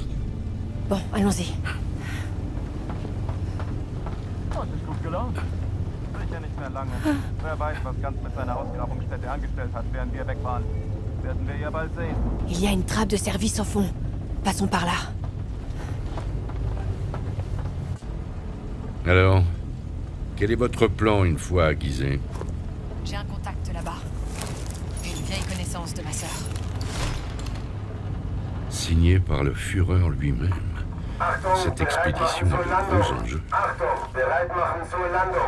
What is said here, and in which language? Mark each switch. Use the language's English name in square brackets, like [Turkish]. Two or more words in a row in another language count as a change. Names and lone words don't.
[French] Bon, allons-y. [German] Oh, es ist gut gelaufen. Sicher nicht mehr lange. Wer weiß, was Ganz mit seiner Ausgrabungsstätte angestellt hat, während wir weg waren. Werden wir ja bald sehen. [French] Il y a une trappe de service au fond. Passons par là. Alors, quel est votre plan une fois à Gizeh? J'ai un contact là-bas. Une vieille connaissance de ma sœur. Signé par le Führer lui-même. Cette expédition a de gros enjeux. [German] Achtung, bereit machen zur Landung.